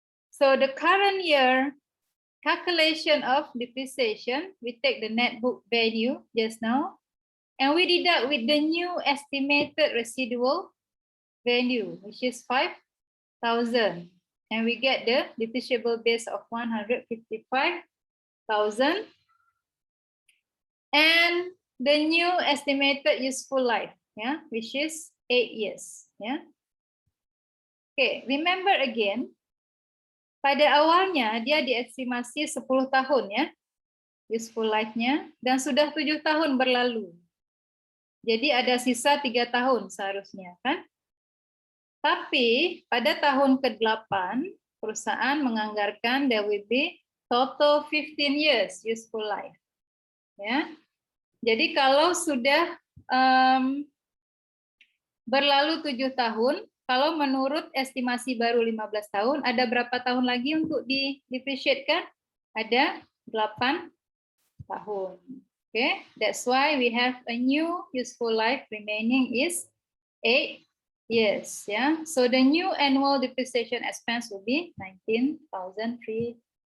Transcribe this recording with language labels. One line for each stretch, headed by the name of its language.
English: So the current year calculation of depreciation, we take the net book value just now, and we deduct with the new estimated residual value, which is 5,000. And we get the depreciable base of 155,000. And the new estimated useful life, yeah, which is 8 years. Yeah. Okay, remember again,
Indonesian: pada awalnya dia diestimasi 10 tahun ya, useful life-nya, dan sudah 7 tahun berlalu. Jadi ada sisa 3 tahun seharusnya kan. Tapi pada tahun ke-8 perusahaan menganggarkan
English: there will be total 15 years useful life.
Indonesian: Ya. Jadi kalau sudah berlalu 7 tahun, kalau menurut estimasi baru 15 tahun, ada berapa tahun lagi untuk di-depreciate-kan? Ada 8 tahun.
English: Okay, that's why we have a new useful life remaining is 8 years. Yeah, so the new annual depreciation expense will be 19,375.